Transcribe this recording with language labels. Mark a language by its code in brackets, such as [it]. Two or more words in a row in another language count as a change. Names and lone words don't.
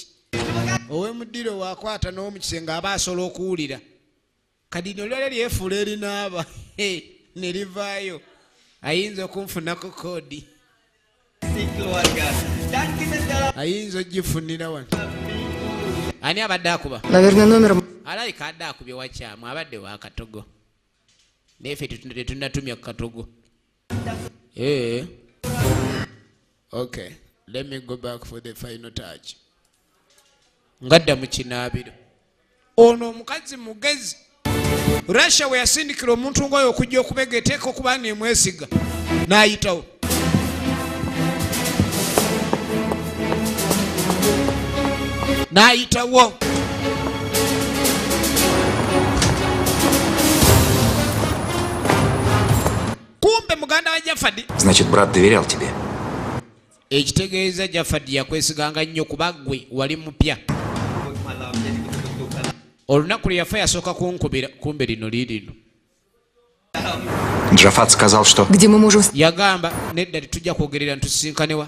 [lg] Ow'emuddiro waakwata n'omukise aba asobola okuwulira. Kadi nolwale lyefuula erinaaba ne livaayo. Ayinza okunfunako koodi. Ayinza ogifunira wano. Ani abadde akuba? [ru] Наверное, номером. [lg] Alayika adde akubye wakyamu abadde wa Katogo. Neffe tetunnatumya ku Katogo. [en] Okay, let me go back for the final touch. [lg] Ngadda mu kinaabiro. Ono omukazi mugezi. Russia we yasindikira omuntu ngoyo okujja okubegeteeka okuba nemwesiga. N'ayitawo. N'ayitawo. Kumbe muganda wa Jafadi. [ru] Значит, брат доверял тебе. [lg] Ekitegeeza Jafadi yakwesiganga nnyo kuba ggwe wali mupya. Olunaku lwe yafa yasooka kunkubira kumbe lino liirino. [ru] Джафат сказал, что... Где мы можем... [lg] Yagamba nedda tujja kwogerera ntusisinkanewa.